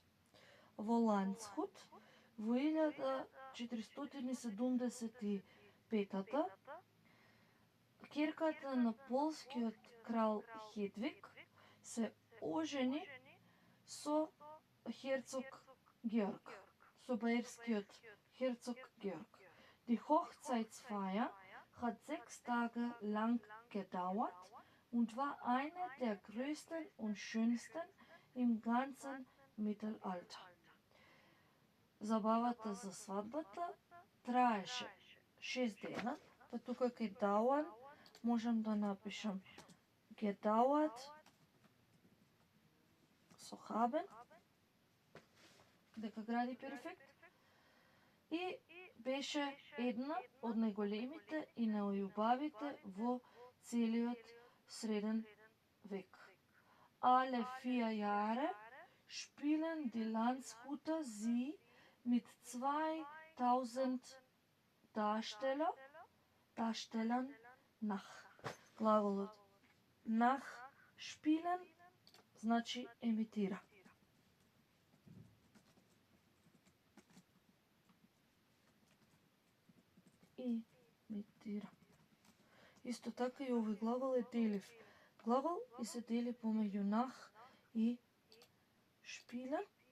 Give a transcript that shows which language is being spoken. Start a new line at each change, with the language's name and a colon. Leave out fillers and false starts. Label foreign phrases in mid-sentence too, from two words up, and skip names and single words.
Macedonian: Во Landshut во 1475 ќерката на полскиот крал Хедвиг се ожени со Херцог Georg, so bayerskиот Herzog Georg.
German: Die Hochzeitsfeier hat 6 Tage lang gedauert und war eine der größten und schönsten im ganzen Mittelalter.
Macedonian: Забавата за свадбата траеше 6 дена, па тука кај Dauern можам да напишам gedauert со haben, дека гради перфект, и беше една од најголемите и најубавите во целиот среден век.
German: Alle 4 Jahre spielen die Landshuter sie mit 2000 Darstellern nach.
Macedonian: Глаголот
German: nach spielen
Macedonian: значи емитира. Имитира. Исто така и овој глагол е делив глагол и се дели помеѓу nach и spielen.